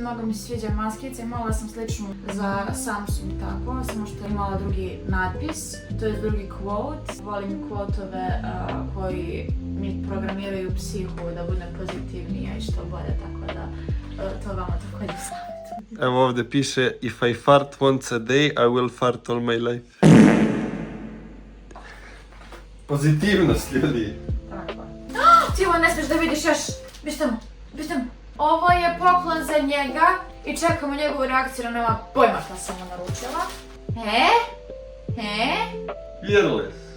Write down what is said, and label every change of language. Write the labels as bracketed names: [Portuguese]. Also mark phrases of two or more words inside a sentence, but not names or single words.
[Bosnian] Mnogo mi se sviđa maskica, imala sam sličnu za Samsung tako, samo što je imala drugi natpis, to je drugi quote. Volim quote-ove koji mi programiraju psihu da bude pozitivnija i što bolje, tako da to vama također savjetujem. Evo ovdje piše [English] If I fart once a day, I will fart all my life. [Bosnian] Pozitivnost, ljudi. Tako. Ti ovo ne smiješ da vidiš još. Biš tamo. Ovo je poklon za njega i čekamo njegovu reakciju, na nema pojma šta sam mu naručila. Fearless.